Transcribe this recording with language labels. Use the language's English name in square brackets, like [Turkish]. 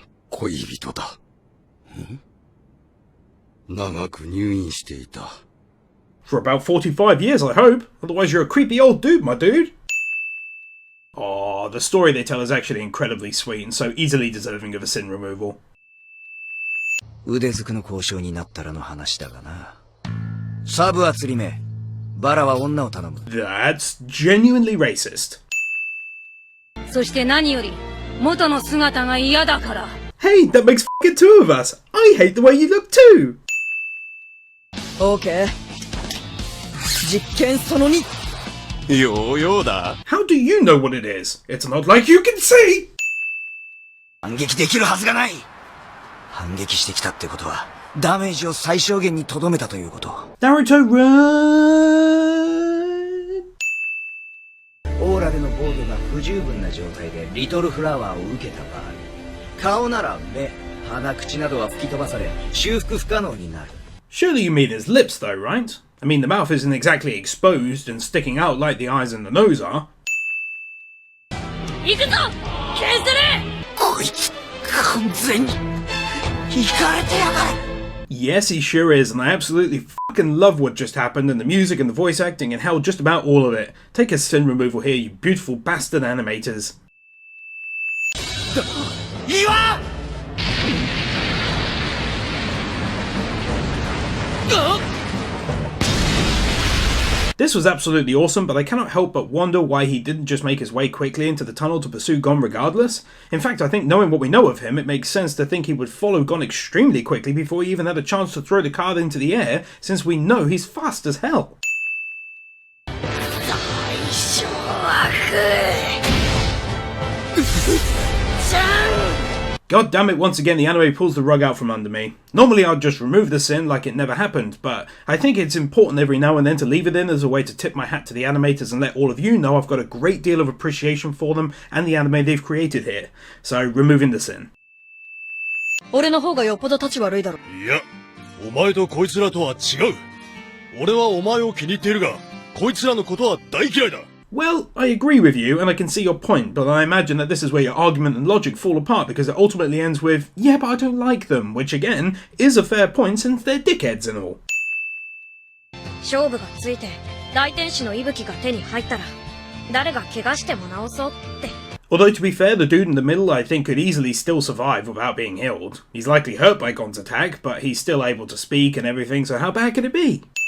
[Japanese] 恋人だ。長く入院していた。 [English] For about 45 years, I hope. Otherwise you're a creepy old dude, my dude. Aw, the story they tell is actually incredibly sweet and so easily deserving of a sin removal. [Japanese] 腕づくの交渉になったらの話だがな。サブは釣り目。バラは女を頼む。 [English] That's genuinely racist. [Japanese] そして何より元の姿が嫌だから。 [English] Hey, that makes fucking two of us. I hate the way you look too. [Japanese] OK。 実験その2。ヨーヨーだ。 [English] How do you know what it is? It's not like you can see! [Japanese] 反撃できるはずがない。反撃してきたってことは、ダメージを最小限に留めたということ。 [English] Naruto, run! [Japanese] オーラでの防御が不十分な状態でリトルフラワーを受けた場合、顔なら目、鼻、口などは吹き飛ばされ、修復不可能になる。 [English] Surely you mean his lips though, right? I mean, the mouth isn't exactly exposed and sticking out like the eyes and the nose are. [Japanese] 行くぞ！ケンセル！こいつ、完全に、イカれてやがる！ [English] Yes, he sure is, and I absolutely fucking love what just happened, and the music and the voice acting and hell, just about all of it. Take a sin removal here, you beautiful bastard animators. [Japanese] 岩！ [English] This was absolutely awesome, but I cannot help but wonder why he didn't just make his way quickly into the tunnel to pursue Gon regardless. In fact, I think knowing what we know of him, it makes sense to think he would follow Gon extremely quickly before he even had a chance to throw the card into the air, since we know he's fast as hell. God damn it, once again the anime pulls the rug out from under me. Normally I'd just remove the sin like it never happened, but I think it's important every now and then to leave it in as a way to tip my hat to the animators and let all of you know I've got a great deal of appreciation for them and the anime they've created here. So, removing the sin. [Japanese] 俺の方がよっぽど立ち悪いだろ。いや、お前とこいつらとは違う。俺はお前を気に入っているが、こいつらのことは大嫌いだ。 [English] Well, I agree with you, and I can see your point, but I imagine that this is where your argument and logic fall apart because it ultimately ends with, yeah, but I don't like them, which again, is a fair point since they're dickheads and all. [Japanese] 勝負がついて大天使の息吹が手に入ったら誰が怪我しても治そうって。 [English] Although to be fair, the dude in the middle I think could easily still survive without being healed. He's likely hurt by Gon's attack, but he's still able to speak and everything, so how bad could it be?